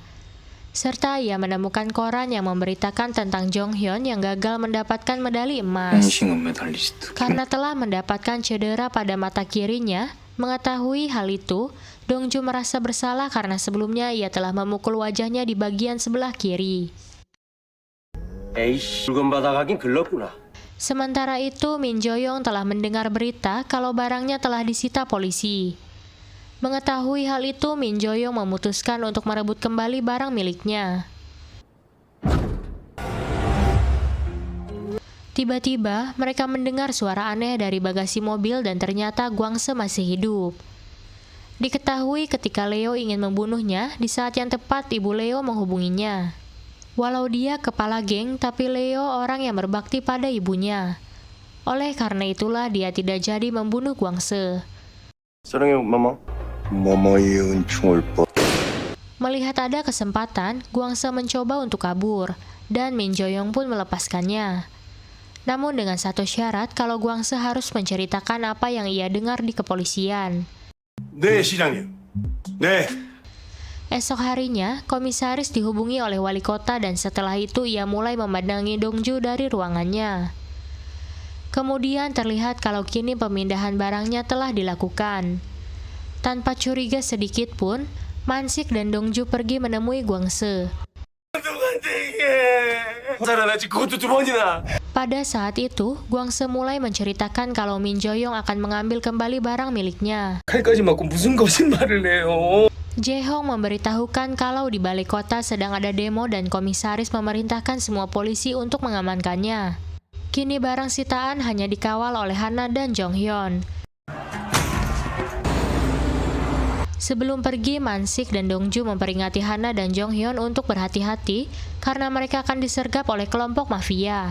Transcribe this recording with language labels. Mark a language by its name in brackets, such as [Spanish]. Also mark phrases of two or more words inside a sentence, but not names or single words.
[Indonesian] Serta ia menemukan koran yang memberitakan tentang Jonghyun yang gagal mendapatkan medali emas. Karena telah mendapatkan cedera pada mata kirinya, mengetahui hal itu, Dongju merasa bersalah karena sebelumnya ia telah memukul wajahnya di bagian sebelah kiri. [Korean] 에이씨, 물건 받아가긴 글렀구나. [Indonesian] Sementara itu, Min Jo-yong telah mendengar berita kalau barangnya telah disita polisi. Mengetahui hal itu, Min Jo-yong memutuskan untuk merebut kembali barang miliknya. Tiba-tiba, mereka mendengar suara aneh dari bagasi mobil dan ternyata Gwang-se masih hidup. Diketahui ketika Leo ingin membunuhnya, di saat yang tepat ibu Leo menghubunginya. Walau dia kepala geng, tapi Leo orang yang berbakti pada ibunya. Oleh karena itulah dia tidak jadi membunuh Gwang-se. [Korean] 사랑해, 마마. 마마의 은총을 뻗. [Indonesian] Melihat ada kesempatan, Gwang-se mencoba untuk kabur, dan Min Jo-yong pun melepaskannya. Namun dengan satu syarat kalau Gwang-se harus menceritakan apa yang ia dengar di kepolisian. [Korean] 네, 시장님. 네. [Indonesian] Esok harinya, komisaris dihubungi oleh wali kota dan setelah itu ia mulai memandangi Dongju dari ruangannya. Kemudian terlihat kalau kini pemindahan barangnya telah dilakukan. Tanpa curiga sedikit pun, Mansik dan Dongju pergi menemui Gwang-se. Pada saat itu, Gwang-se mulai menceritakan kalau Min Jo-yong akan mengambil kembali barang miliknya. [Korean] 칼까지 맞고 무슨 거짓말을 해요? [Indonesian] Jae-hong memberitahukan kalau di balai kota sedang ada demo dan komisaris memerintahkan semua polisi untuk mengamankannya. Kini barang sitaan hanya dikawal oleh Hana dan Jonghyun. Sebelum pergi, Mansik dan Dongju memperingati Hana dan Jonghyun untuk berhati-hati karena mereka akan disergap oleh kelompok mafia.